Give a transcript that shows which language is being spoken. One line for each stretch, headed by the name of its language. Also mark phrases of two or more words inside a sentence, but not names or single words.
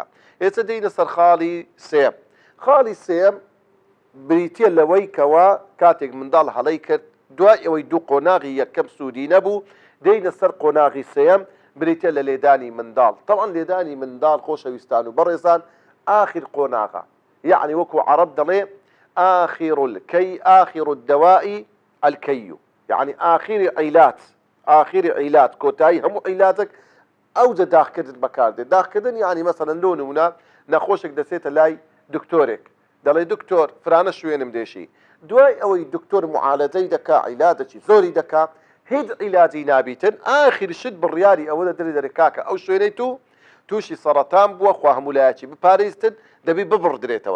Central Kurdish: ئێستا دێینە سەر خاڵی سێم. خاڵی سێم بریتە لەوەی کەوا کاتێک منداڵ هەڵەی کرد دوای ئەوەی دوو قۆناغی یەکەم سوودی نەبوو، دێینە سەر قۆناغی سێم بریتە لە لێدانی منداڵ. طبعا لێدانی منداڵ خۆشەویستان و بەڕێزان آخر قۆناغە، یعنی وەکو عەرەب دەڵێ
Arabic: آخر الدواء الكي،
Central Kurdish: يعني آخر عیلات کۆتایی هەموو عیلاتێک ئەوجە داخکردن بەکاردێت. داخکردن
Arabic: يعني مثلا
Central Kurdish: لۆ نمونە نەخۆشێک دەچێتە لای دکتۆرێک، دەڵێ دکتۆر فرانە شوێنم دێشی، دوای ئەوەی دکتۆر معالەجەی دەکا، عیلادێکی زۆری دەکا، هیچ عیلاجی نابیتن، ئاخر شت بڕیاری ئەوە دەدرێ کاکە ئەو شوێنەی تووشی سەرەتان بووە، خوا هەمولایەکی بپارێزتن، دەبی ببڕدرێتەوە.